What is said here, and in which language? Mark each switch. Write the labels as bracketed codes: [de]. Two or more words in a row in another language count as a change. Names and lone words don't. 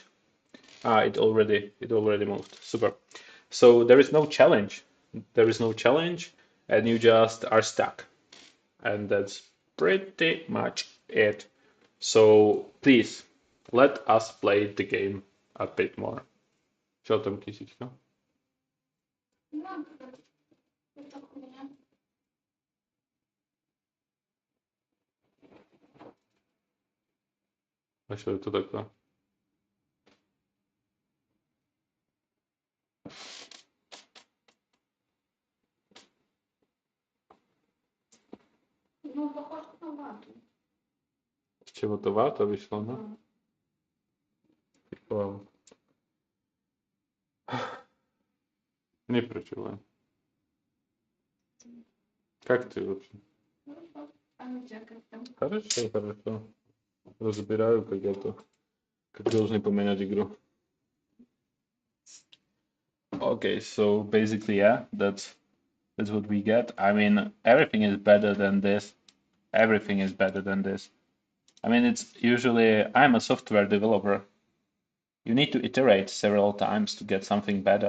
[en] Ah, it already moved. Super. So there is no challenge. There is no challenge, and you just are stuck. And that's pretty much it. So please let us play the game a bit more. [sk] Čo tam, kysička? A čo je to takto? Z čeho to váta vyšlo, no? Wow. Neprečujem. [ru] Как ты вообще? Хорошо, хорошо. Разбираю, как должны поменять игру. [en] Okay, so basically, yeah, that's what we get. I mean, everything is better than this. Everything is better than this. I mean, it's usually I'm a software developer. You need to iterate several times to get something better.